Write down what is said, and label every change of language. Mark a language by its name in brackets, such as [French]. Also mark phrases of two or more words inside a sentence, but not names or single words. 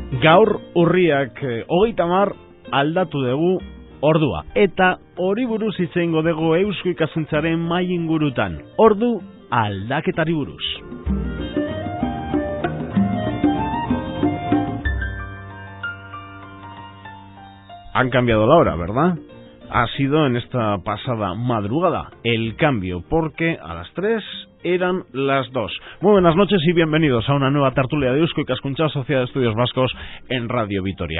[Basque] Gaur urriak 30 aldatu dugu ordua. Eta hori buruz hitz egingo dugu Eusko Ikaskuntzaren mahai ingurutan. Ordu aldaketari buruz. [Spanish] Han cambiado la hora, ¿verdad? Ha sido en esta pasada madrugada el cambio, porque a las 3 eran las 2. Muy buenas noches y bienvenidos a una nueva tertulia de Eusko Ikaskuntza, Sociedad de Estudios Vascos en Radio Vitoria.